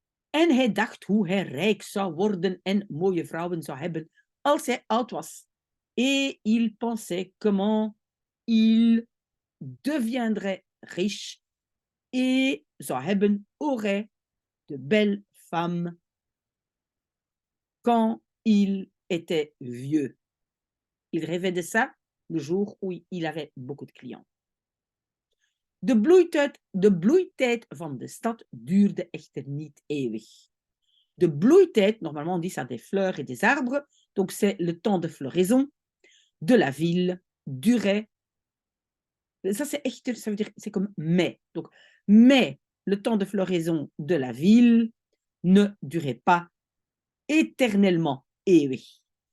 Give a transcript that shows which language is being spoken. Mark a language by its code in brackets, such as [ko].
[nl] En hij dacht hoe hij rijk zou worden en mooie vrouwen zou hebben als hij oud was. [fr] Et il pensait comment il deviendrait riche et zou hebben, aurait de belles femmes quand il était vieux. Il rêvait de ça le jour où il avait beaucoup de clients. [nl] De bloeitijd van de stad duurde echter niet eeuwig. [fr] De bloeitijd, normalement on dit ça des fleurs et des arbres, donc c'est le temps de floraison de la ville, durait. Ça c'est echter, ça veut dire c'est comme mai. Donc, mais le temps de floraison de la ville ne durait pas éternellement, eeuwig.